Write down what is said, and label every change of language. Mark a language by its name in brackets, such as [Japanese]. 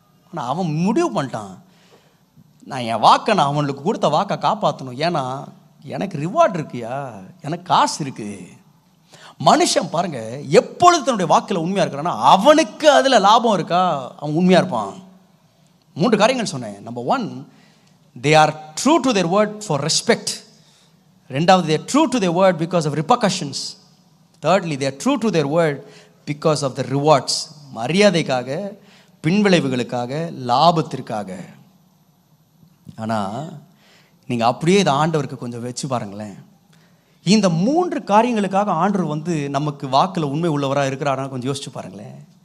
[Tamil] ஆனால் அவன் முடிவு பண்ணிட்டான், நான் என் வாக்கை நான் அவனுக்கு கொடுத்த வாக்கை காப்பாற்றணும். ஏன்னா எனக்கு ரிவார்டு இருக்குயா, எனக்கு காசு இருக்குது. மனுஷன் பாருங்க, எப்பொழுது தன்னுடைய வாக்கில் உண்மையாக இருக்கிறான்னா அவனுக்கு அதில் லாபம் இருக்கா, அவன் உண்மையாக இருப்பான். 3 காரியங்கள் சொன்னேன். [English] Number 1, they are true to their word for respect. 2வது, they are true to their word because of repercussions. Thirdly, they are true to their word because of the rewards. [Tamil] மரியாதைக்காக, பின்விளைவுகளுக்காக, லாபத்திற்காக. ஆனால் நீங்கள் அப்படியே இதை ஆண்டவருக்கு கொஞ்சம் வச்சு பாருங்களேன். இந்த 3 காரியங்களுக்காக ஆண்டவர் நமக்கு வாக்கில் உண்மை உள்ளவராக இருக்கிறாரான்னு கொஞ்சம் யோசிச்சு பாருங்களேன்.